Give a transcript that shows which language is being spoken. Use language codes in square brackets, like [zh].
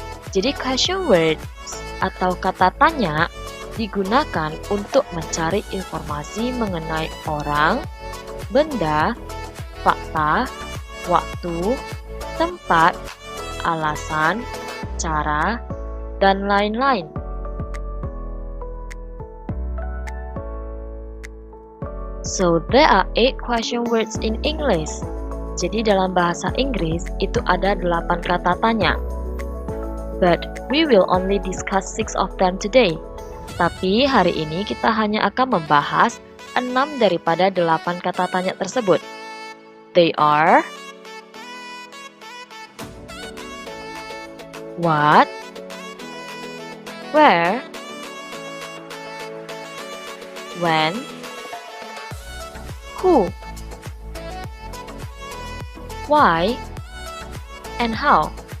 [id] Jadi question words atau kata tanya digunakan untuk mencari informasi mengenai orang, benda, fakta, waktu, tempat, alasan, cara, dan lain-lain. [en] So there are 8 question words in English. [id] Jadi dalam bahasa Inggris itu ada 8 kata tanya. [en] But we will only discuss 6 of them today. [id] Tapi hari ini kita hanya akan membahas 6 daripada 8 kata tanya tersebut. [en] They are what, where, when, who, why, and how.